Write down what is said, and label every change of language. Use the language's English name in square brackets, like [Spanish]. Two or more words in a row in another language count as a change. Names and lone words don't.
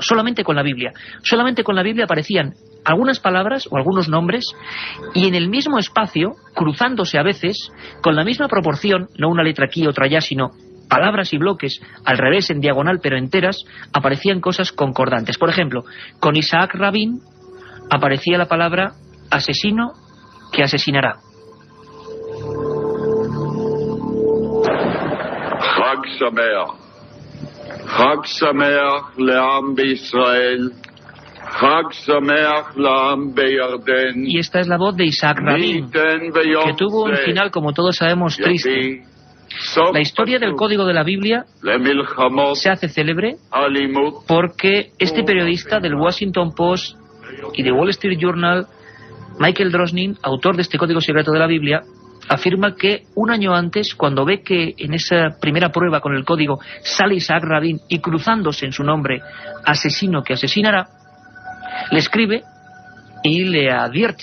[Spanish] Solamente con la Biblia aparecían algunas palabras o algunos nombres, y en el mismo espacio, cruzándose a veces, con la misma proporción, no una letra aquí, otra allá, sino palabras y bloques al revés, en diagonal, pero enteras, aparecían cosas concordantes. Por ejemplo, con Isaac Rabin aparecía la palabra asesino que asesinará. [Hebrew] חג שמח. חג שמח לעם בישראל. חג שמח לעם בירדן. [Spanish] Y esta es la voz de Isaac Rabin, que tuvo un final, como todos sabemos, triste. La historia del código de la Biblia se hace célebre porque este periodista del Washington Post y de Wall Street Journal, Michael Drosnin, autor de este código secreto de la Biblia, afirma que un año antes, cuando ve que en esa primera prueba con el código sale Isaac Rabin y cruzándose en su nombre asesino que asesinará, le escribe y le advierte.